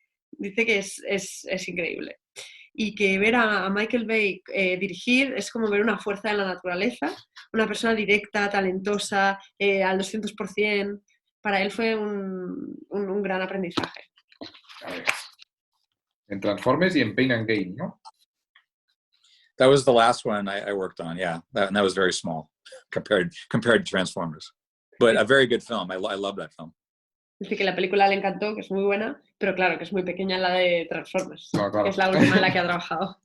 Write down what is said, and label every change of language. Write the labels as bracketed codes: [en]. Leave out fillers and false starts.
[es] Dice que es increíble. Y que ver a Michael Bay dirigir es como ver una fuerza de la naturaleza, una persona directa, talentosa, al 200%. Para él fue un gran aprendizaje. A ver. En Transformers y en Pain and Gain, ¿no? [en] That was the last one I worked on, yeah. That was very small compared to Transformers. But a very good film. I love that film. [es] Dice que la película le encantó, que es muy buena, pero claro, que es muy pequeña la de Transformers, no, claro. Que es la última en la que ha trabajado.